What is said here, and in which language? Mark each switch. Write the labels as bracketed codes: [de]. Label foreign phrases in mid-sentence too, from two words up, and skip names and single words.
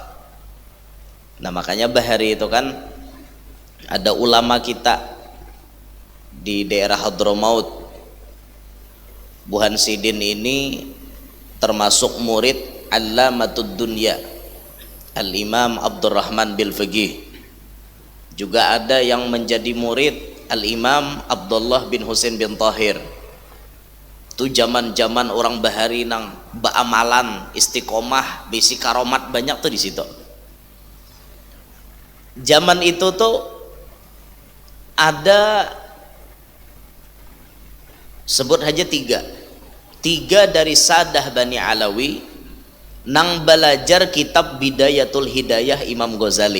[bjn] Nah makanya bahari itu kan ada ulama kita di daerah Hadramaut. Buhan Sidin ini termasuk murid Allamatud Dunya Al-Imam Abdurrahman bil Fiqih. [id] Juga ada yang menjadi murid Al-Imam Abdullah bin Husain bin Tahir. [bjn] Itu zaman-zaman orang bahari nang baamalan, istiqomah, bisi karomat banyak tuh di situ. [id] Zaman itu tuh ada sebut aja tiga dari Sadah Bani Alawi nang belajar kitab Bidayatul Hidayah Imam Ghazali.